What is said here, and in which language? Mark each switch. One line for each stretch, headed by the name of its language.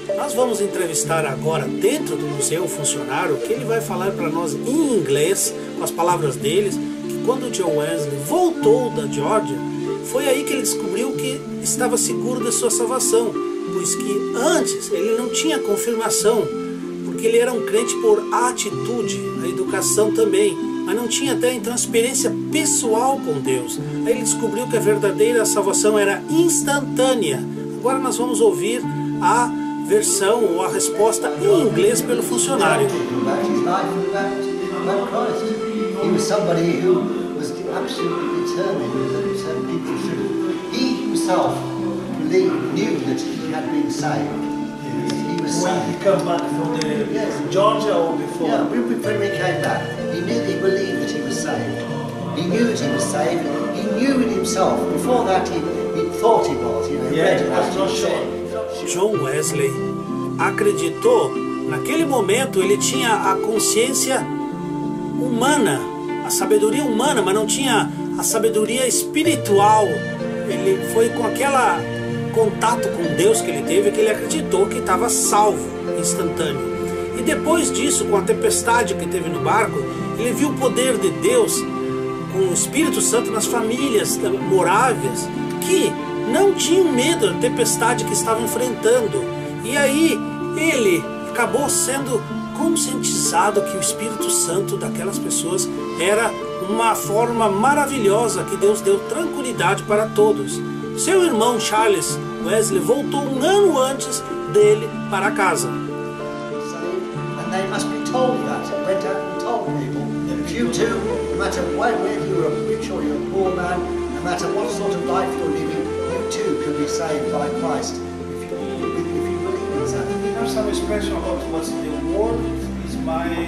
Portuguese: Nós vamos entrevistar agora, dentro do museu, um funcionário, que ele vai falar para nós em inglês, com as palavras deles, que quando John Wesley voltou da Geórgia, foi aí que ele descobriu que estava seguro de sua salvação, pois que antes ele não tinha confirmação, porque ele era um crente por atitude, a educação também, mas não tinha até então experiência pessoal com Deus. Aí ele descobriu que a verdadeira salvação era instantânea. Agora nós vamos ouvir a versão ou a resposta em inglês pelo funcionário.
English: He was somebody who was absolutely determined that people should. He himself knew that he had been saved. He was When saved. he came back from the Georgia or before? Yeah, when he came back, he believed that he was saved. He knew that he was saved. He knew it himself. Before that, he thought he was. You know, read about it, he said.
Portuguese: John Wesley acreditou, naquele momento ele tinha a consciência humana, a sabedoria humana, mas não tinha a sabedoria espiritual. Ele foi com aquela contato com Deus que ele teve que ele acreditou que estava salvo, instantâneo. E depois disso, com a tempestade que teve no barco, ele viu o poder de Deus com o Espírito Santo nas famílias morávias que não tinham medo da tempestade que estavam enfrentando. E aí ele acabou sendo conscientizado que o Espírito Santo daquelas pessoas era uma forma maravilhosa que Deus deu tranquilidade para todos. Seu irmão Charles Wesley voltou um ano antes dele para casa.
English: And they must be told that. Went out and told people. You too, no matter whether you're a rich or you're a poor man, no matter what sort of life you're living, you too can be saved by Christ if you believe in that. There's some expression about what's the word is my